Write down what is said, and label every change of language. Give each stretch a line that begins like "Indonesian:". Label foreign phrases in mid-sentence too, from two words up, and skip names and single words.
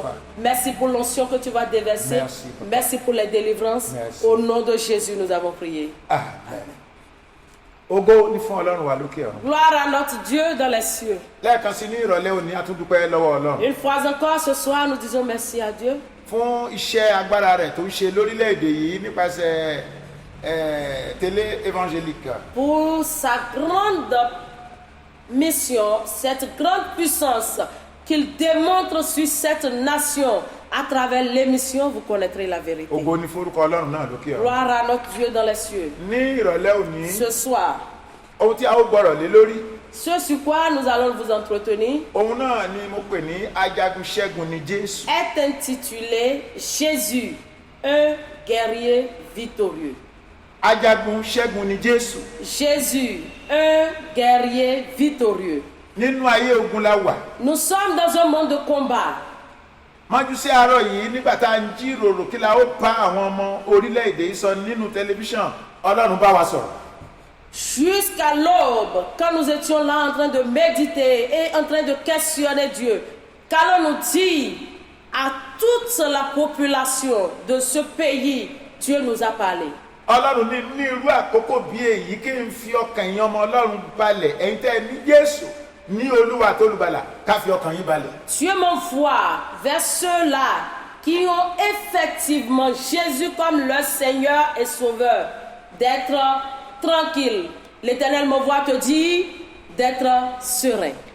French: Merci pour l'onction que tu vas déverser. Merci pour les délivrances. Au nom de Jésus, nous avons prié. Amen. Gloire à notre Dieu dans les cieux. Une fois encore ce soir, nous disons merci à Dieu.
Yoruba: Fún iṣẹ́ agbára rẹ̀ tó ń ṣe lórílẹ̀-èdè yìí nípasẹ̀
French: télé évangélique. Pour sa grande mission, cette grande puissance qu'il démontre sur cette nation. À travers l'émission, vous connaîtrez la vérité. Gloire à notre Dieu dans les cieux. Ce soir, ce sur quoi nous allons vous entretenir est intitulé Jésus, un guerrier victorieux. Jésus, un guerrier victorieux. Nous sommes dans un monde de combat.
Yoruba: Májúsí àárọ̀ yìí nígbà tá à ń jíròrò kí la ó bá àwọn ọmọ orílẹ̀-èdè yìí sọ nínú tẹlifíṣàn Ọlọ́run bá wa sọ̀rọ̀.
French: Jusqu'à l'aube, quand nous étions là en train de méditer et en train de questionner Dieu, qu'allons-nous dire à toute la population de ce pays? Dieu nous a parlé.
Yoruba: Ọlọ́run ní irú àkókò bí èyí kí n fi ọkàn yín ọmọ Ọlọ́run balẹ̀ ẹ̀yin tẹ́ ẹ ní Jésù.
French: Dieu m'envoie vers ceux-là qui ont effectivement Jésus comme leur Seigneur et Sauveur, d'être tranquille. L'Éternel m'envoie te dire d'être serein.